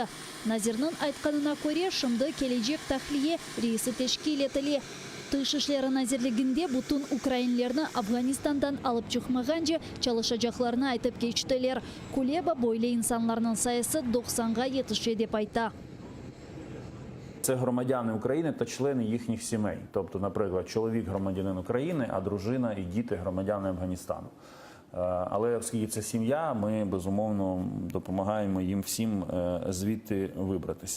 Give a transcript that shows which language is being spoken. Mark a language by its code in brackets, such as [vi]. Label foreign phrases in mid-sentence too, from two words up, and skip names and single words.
[crh] Nazir'nin aytkanına göre şimdi gelecek tahliye reisi teşkil etili. Dışişleri Nazirliğinde bütün Ukraynalarını Afganistan'dan alıp çıkmaganca çalışacaklarını aytıp geçtiler. Kuleba böyle insanların sayısı 90'a yetişti dep ayta. [uk] Це громадяни України та члени їхніх сімей. Тобто, наприклад, чоловік громадянин України, а дружина і діти громадяни Афганістану. Але оскільки це сім'я, ми, безумовно, допомагаємо їм всім звідти вибратися.